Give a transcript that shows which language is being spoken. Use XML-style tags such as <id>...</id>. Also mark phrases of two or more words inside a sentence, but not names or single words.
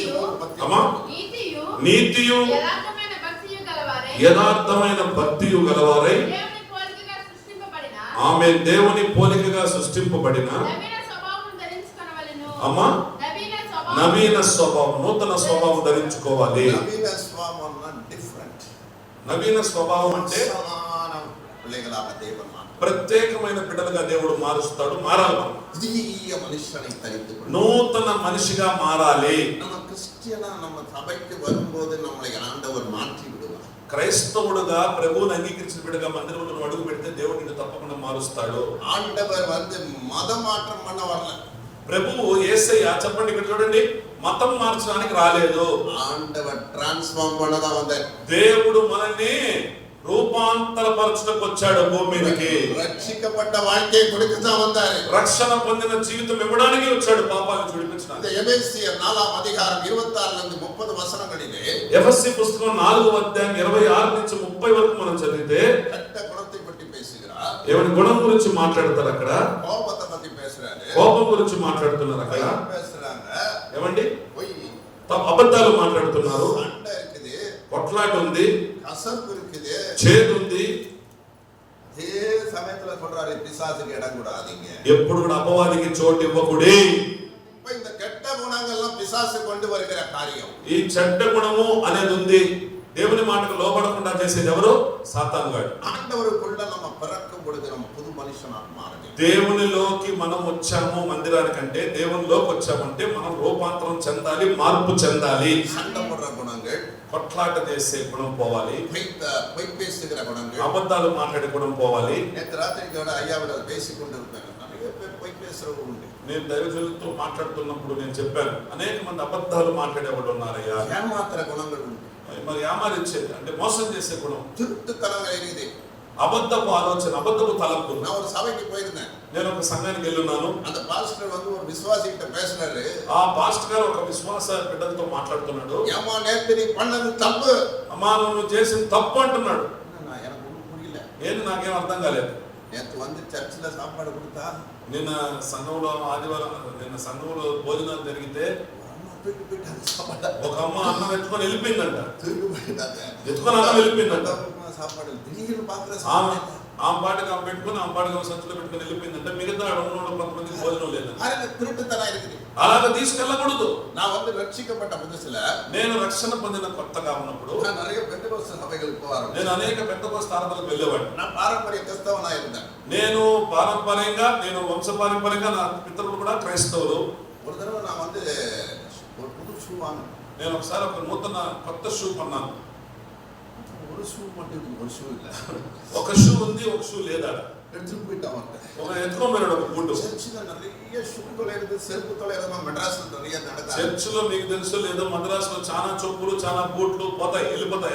<ta>எபேసిயர் 3:10.</ta> <te>అమ్మా, నీతియు యథార్థమైన యథార్థమైన భక్తియు గలవారై దేవుని పోలికగా సృష్టింపబడిన ఆమె దేవుని పోలికగా సృష్టింపబడిన నవీన స్వభావం ధరించుకొనవలెను. అమ్మా నవీన స్వభావం, నూతన స్వభావం ధరించుకోవాలి. నవీన స్వభావం డిఫరెంట్. నవీన స్వభావం అంటే సమానం పిల్లగలాగా దేవుడు మాట. ప్రత్యేకమైన బిడ్డలుగా దేవుడు మారుస్తాడు. మారాలి మనం.</te> <ta>புதிய மனுஷனை தரித்து</ta> <te>నూతన మనిషిగా మారాలి.</te> <ta>நம்ம கிறிஸ்டியனா நம்ம சபைக்கு வரும்போது நம்மளை ஆண்டவர் மாற்றி விடுவார்.</ta> <te>క్రైస్తవుడుగా ప్రభువుని అంగీకరించిన బిడ్డగా మందిరంలో అడుగు పెడితే దేవుడు నిన్ను తప్పకుండా మారుస్తాడు.</te> <ta>ஆண்டவர் வந்து மத மாற்றம் பண்ண வரல.</ta> <te>ప్రభువు యేసయ్య, చెప్పండి ఇక్కడ చూడండి, మతం మార్చడానికి రాలేదు.</te> <ta>ஆண்டவர் டிரான்ஸ்ஃபார்ம் பண்ணதான் வந்தார்.</ta> <te>దేవుడు మనల్ని రూపాంతరపరచుటకు వచ్చాడు భూమి మీదకి.</te> <ta>రక్షించబడ్డ வாழ்க்கையை கொடுக்க தான் வந்தார்.</ta> <te>రక్షణ పొందిన జీవితం ఇవ్వడానికి వచ్చాడు, పాపాలను విడిపించడానికి. இந்த எபேசியர் 4వ అధ్యాయం 26 నుండి 30 వచనங்களிலே ఎఫెసీ పుస్తకం 4వ అధ్యాయం 26 నుంచి 30 వరకు మనం చదివితే</te> <ta>கெட்ட குணத்தை பற்றி பேசுகிறார்.</ta> <te>ఏమని గుణం గురించి మాట్లాడతారు అక్కడ,</te> <ta>కోపத்தை பத்தி பேசுறாரு,</ta> <te>కోపం గురించి మాట్లాడుతున్నారు అక్కడ.</te> <ta>பேசுறாங்க</ta> <te>ఏమండి,</te> <ta>பொய்</ta> <te>అబద్ధాలు మాట్లాడుతున్నారు,</te> <ta>சண்டை இருக்குது,</ta> <te>కొట్లాట ఉంది,</te> <ta>கசப்பு இருக்குது,</ta> <te>చేదు ఉంది.</te> <ta>அதே சமயத்துல சொல்றாரு பிசாசுக்கு இடம் கூடாதீங்க.</ta> <te>ఎప్పుడు కూడా అపవాదికి చోటు ఇవ్వకూడదు.</te> <ta>இப்ப இந்த கெட்ட குணங்கள்லாம் பிசாசு கொண்டு வருகிற காரியம்.</ta> <te>ఈ చెడ్డ గుణము అనేది ఉంది. దేవుని మాటకు లోబడకుండా చేసేది ఎవరు? సాతాను గాడు.</te> <ta>ஆண்டவருக்குள்ள நம்ம பிறக்கும் பொழுது நம்ம புது மனுஷனா மாறணும்.</ta> <te>దేవునిలోకి మనం వచ్చాము మందిరానికంటే, దేవునిలోకి వచ్చామంటే మనం రూపాంతరం చెందాలి, మార్పు చెందాలి.</te> <ta>சண்டை போடுற குணங்கள்,</ta> <te>కొట్లాట చేసే గుణం పోవాలి,</te> <ta>பொய் பேசுகிற குணங்கள்,</ta> <te>అబద్ధాలు మాట్లాడే గుణం పోవాలి.</te> <ta>நேற்று ராத்திரி கூட ஐயாவோட பேசிக்கொண்டு இருப்பேன். நிறைய பேர் பொய் பேசுறவங்க உண்டு.</ta> <te>నేను దైవజనులతో మాట్లాడుతున్నప్పుడు నేను చెప్పాను, అనేక మంది అబద్ధాలు మాట్లాడేవాళ్ళు ఉన్నారయ్యా.</te> <ta>ஏமாத்துற குணங்கள் உண்டு.</ta> <te>మరి యామారిచ్చేది అంటే మోసం చేసే గుణం,</te> <ta>திருட்டுத்தனங்கள் இருக்குது.</ta> <te>అబద్ధపు ఆలోచన, అబద్ధపు తలంపు.</te> <ta>நான் ஒரு సభకి போயிருந்தேன்.</ta> <te>నేను ఒక సంఘానికి వెళ్ళున్నాను.</te> <ta>அந்த பாஸ்டர் வந்து ஒரு விசுவாசி கிட்ட பேசினாரு.</ta> <te>ఆ పాస్టర్ గారు ఒక విశ్వాస బిడ్డలతో మాట్లాడుతున్నాడు.</te> <ta>ஏமா நேத்து நீ பண்ணது தப்பு,</ta> <te>అమ్మా నువ్వు చేసిన తప్పు అంటున్నాడు.</te> <ta>எனக்கு ஒன்றும் புரியல.</ta> <te>ఏది నాకేం అర్థం కాలేదు.</te> <ta>நேத்து வந்து சர்ச்சில் சாப்பாடு கொடுத்தா,</ta> <te>నిన్న సంఘంలో ఆదివారం, నిన్న సంఘంలో భోజనాలు జరిగితే</te> <ta>தூக்கி போயிட்டாங்க சாப்பாடு.</ta> <te>ఒక అమ్మ అన్నం ఎత్తుకొని వెళ్ళిపోయిందంట.</te> <ta>தூக்கி போயிட்டாங்க.</ta> <te>ఎత్తుకొని అన్నం వెళ్ళిపోయిందంట.</te> <ta>சாப்பாடு திடீர்னு பாக்குற</ta> <te>ఆమె పాటికి ఆమె పెట్టుకుని, ఆమె పాటికి ఆమె సంచులో పెట్టుకుని వెళ్ళిపోయిందంటే మిగతా అడవులో కొంతమందికి భోజనం లేదు.</te> <ta>அரை திருட்டுத்தனம் இருக்குது.</ta> <te>అలాగా తీసుకెళ్ళకూడదు.</te> <ta>நான் வந்து ரட்சிக்கப்பட்ட புதுசுல</ta> <te>నేను రక్షణ పొందిన కొత్తగా ఉన్నప్పుడు</te> <ta>நான் நிறைய பெந்தகோஸ்து சபைகளுக்கு போறேன்.</ta> <te>నేను అనేక పెద్దకోస్త ఆరాధనలకు వెళ్ళేవాడిని.</te> <ta>நான் பாரம்பரிய கிறிஸ்தவனா இருந்தேன்.</ta> <te>నేను పారంపర్యంగా, నేను వంశపారంపర్యంగా నా పితరులు కూడా క్రైస్తవులు.</te> <ta>ஒரு தடவை நான் வந்து ஒரு புது ஷூ வாங்கினேன்.</ta> <te>నేను ఒకసారి ఒక నూతన కొత్త షూ కొన్నాను.</te> <ta>ஒரு ஷூ மட்டும் இருக்கு, ஒரு ஷூ இல்ல.</ta> <te>ఒక షూ ఉంది, ఒక షూ లేదా.</te> <ta>எடுத்துட்டு போயிட்டான் அவன்.</ta> <te>ఒక ఎత్తుకోమన్నాడు ఒక బూటు.</te> <ta>చర్చిలో நிறைய ஷூ தொலைறது, செருப்பு தொலைறது మెడ్రాస్లో நிறைய நடக்குது.</ta> <te>చర్చిలో మీకు తెలుసు లేదో, మద్రాసులో చాలా చొప్పులు, చాలా బూట్లు పోతాయి, వెళ్ళిపోతాయి.</te>